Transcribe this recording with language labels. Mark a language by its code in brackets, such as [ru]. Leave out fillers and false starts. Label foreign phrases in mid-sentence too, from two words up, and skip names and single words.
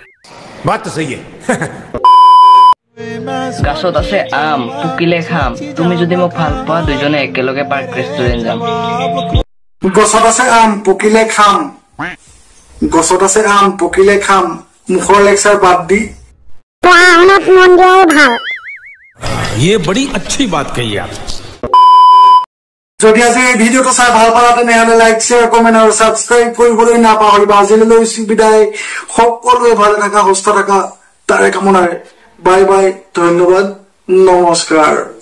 [as] গাছত আছে আম, টুকিলে খাম, তুমি যদি মোক ভাল পোৱা দুইজনে একেলগে [en] park restaurant [as] যাম। গছত আছে আম পকিলে খাম, গছত আছে আম পকিলে খাম, মুখৰ লেকচাৰ বাদ দি পঢ়া শুনাত মন দিয়াই ভাল। [hi] ये बड़ी अच्छी बात कही आप। [as] যদি আজি এই ভিডিঅ'টো চাই ভাল পালা তেনেহলে [en] like share comment [as] আৰু ছাবস্ক্ৰাইব কৰিবলৈ নাপাহৰিবা। আজিলৈ লৈছো বিদায়, সকলোৱে ভালে থাকা সুস্থ থাকা তাৰে কামনাৰে। [en] bye bye, [as] ধন্যবাদ, নমস্কাৰ।